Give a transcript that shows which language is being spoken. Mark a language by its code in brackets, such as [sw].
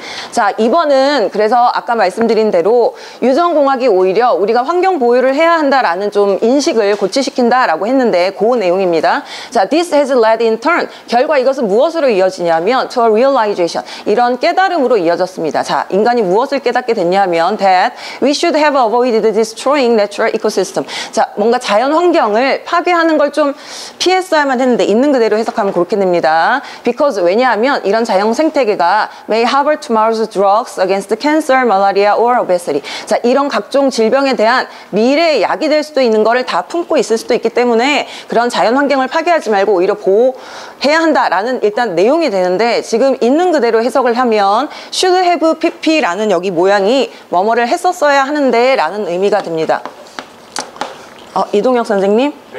[ko] 자, 2번은 그래서 아까 말씀드린 대로 유전공학이 오히려 우리가 환경 보호를 해야 한다라는 좀 인식을 고취시킨다라고 했는데 그 내용입니다. [en] 자, this has led in turn. [ko] 결과 이것은 무엇으로 이어지냐면 [en] to a realization. [ko] 이런 깨달음으로 이어졌습니다. 자, 인간이 무엇을 깨닫게 됐냐면 [en] that we should have avoided destroying natural ecosystem. [ko] 자, 뭔가 자연 환경을 파괴하는 걸 좀 피했어야만 했는데 있는 그대로 해석하면 그렇게 됩니다. [en] because [ko] 왜냐하면 이런 자연 생태계가 [en] may harbor tomorrow's drugs against cancer, malaria, or obesity. [ko] 자, 이런 각종 질병에 대한 미래의 약이 될 수도 있는 거를 다 품고 있을 수도 있기 때문에 그런 자연 환경을 파괴하지 말고 오히려 보호해야 한다라는 일단 내용이 되는데 지금 있는 그대로 해석을 하면 should have pp라는 여기 모양이 뭐뭐를 했었어야 하는데 라는 의미가 됩니다. 이동혁 선생님?